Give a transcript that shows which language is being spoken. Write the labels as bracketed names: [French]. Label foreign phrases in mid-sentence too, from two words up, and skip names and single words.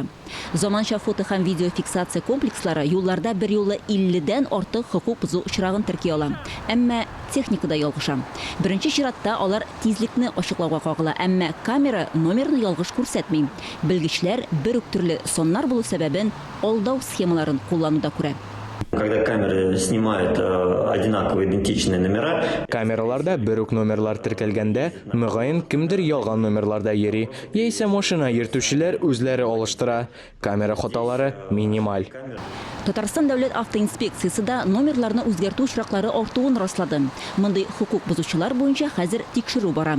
[Tatar] Заманча фото һәм видеофиксация комплекслары юлларда бер юлы 50-дән артык хукук бозу очрагын терки ала. Әмма техникада ялгыша. Беренче чиратта алар тизлекне ачыклауга кагыла, әмма камера номерны ялгыш күрсәтми. Белгечләр бер үк төрле соннар булу сәбәбен алдау схемаларын куллануда күрә. [Russian] Когда камеры снимают одинаковые идентичные номера. [Tatar] Камераларда бер үк номерлар теркәлгәндә, мөгаен кемдер ялган номерларда йөри, яисә машина йөртүчеләр үзләре алыштыра. Камера хаталары минималь. Татарстан дәүләт автоинспекциясе да номерларны үзгәртү очраклары артуын раслады. Мондый хукук бозучылар буенча хәзер тикшерү бара.